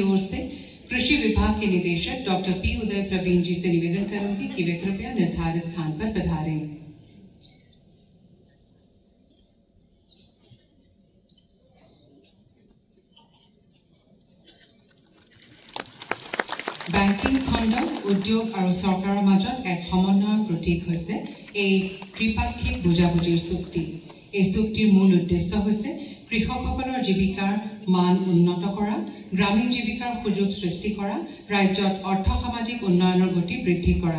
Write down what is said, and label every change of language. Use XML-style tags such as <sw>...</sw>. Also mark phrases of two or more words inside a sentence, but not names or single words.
<hi>ओर से कृषि विभाग के निदेशक डॉक्टर पी उदय प्रवीण जी से निवेदन करूंगी कि वे कृपया निर्धारित स्थान पर पधारें।</hi> <as>বেংকিং খণ্ড উদ্যোগ আৰু চৰকাৰৰ মাজত এক সমন্বয়ৰ প্ৰতীক হৈছে এই ত্ৰিপাক্ষিক বুজাবুজিৰ চুক্তি। এই চুক্তিৰ মূল উদ্দেশ্য হৈছে কৃষকসকলৰ জীৱিকাৰ মান উন্নত কৰা, গ্ৰামীণ জীৱিকাৰ সুযোগ সৃষ্টি কৰা, ৰাজ্যত অৰ্থ সামাজিক উন্নয়নৰ গতি বৃদ্ধি কৰা।</as>